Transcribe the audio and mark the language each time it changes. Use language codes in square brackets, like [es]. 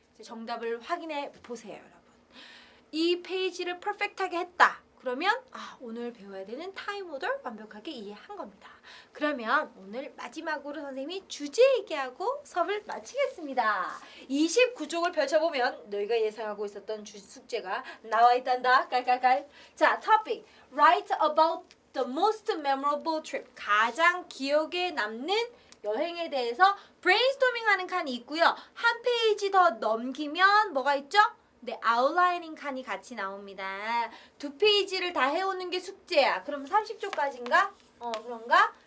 [ko] 이제 정답을 확인해 보세요, 여러분. 이 페이지를 퍼펙트하게 했다. 그러면 오늘 배워야 되는 타임 오더 완벽하게 이해한 겁니다. 그러면 오늘 마지막으로 선생님이 주제 얘기하고 수업을 마치겠습니다. 29쪽을 펼쳐보면 너희가 예상하고 있었던 숙제가 나와 있단다. 깔깔깔. 자, topic. [en] Write about the most memorable trip. [ko] 가장 기억에 남는 여행에 대해서 브레인스토밍 하는 칸이 있고요. 한 페이지 더 넘기면 뭐가 있죠? 네, 아웃라이닝 칸이 같이 나옵니다. 두 페이지를 다 해오는 게 숙제야. 그럼 30쪽까지인가? 그런가?